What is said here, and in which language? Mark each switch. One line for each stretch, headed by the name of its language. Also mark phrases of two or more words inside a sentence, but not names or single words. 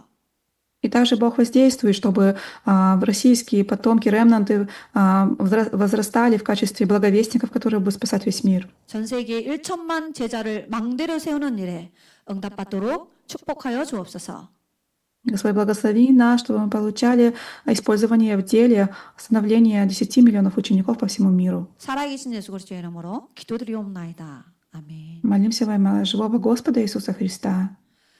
Russian: И также Бог воздействует, чтобы российские потомки, ремнанты возрастали в качестве благовестников, которые будут спасать весь мир.
Korean: 전 세계 1천만 제자를 망대로 세우는 일에 응답받도록 축복하여 주옵소서.
Russian: Господь, благослови нас, чтобы мы получали использование в деле становления 10 миллионов учеников по всему миру.
Korean: 살아계신 예수 그리스도의 이름으로 기도드리옵나이다. 아멘.
Russian: Молимся во имя живого Господа Иисуса Христа.